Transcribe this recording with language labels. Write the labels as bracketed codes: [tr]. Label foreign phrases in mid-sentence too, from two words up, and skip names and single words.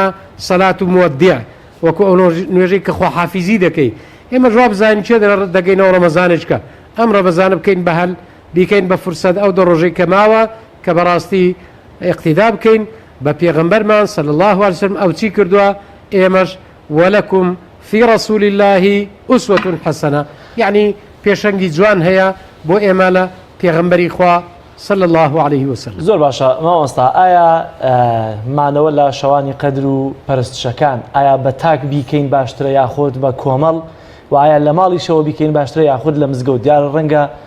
[ckb] سەلات و مودیع وەکو ئەو نوێژەی کە خواحافیزی دەکەی ئێمە جواب بزانین چێ دەگەینەوە ڕەمەزانێککە ئەم ڕەمەزانە بکەین بە هەل بیکەین بە فرسەت ئەو دە ڕۆژەی کە ماوە کە بەڕاستی اقتیدا بکەین بە پێغەمبەرمان [ar] صلی الله علیه وسلم [ckb] ئەو چی کردووە ئێمەش [ar] وەلەکم في رسول الله أسوة حسنة [ckb] يعني پێشەنگی جوان هەیە بۆ ئێمە لە پێغەمبەری خوا [ar] صلی الله عليه وسلم. [ckb] زۆر باشە مامۆستا ئایا مانەوە لە شەوانی قەدر و پەرستشەکان ئایا بە تاک بیکەین باشترە یاخۆت بە کۆمەڵ و ئایا لە ماڵیشەوە بیکەین باشترە یاخود لە مزگەوت دیارە ڕەنگە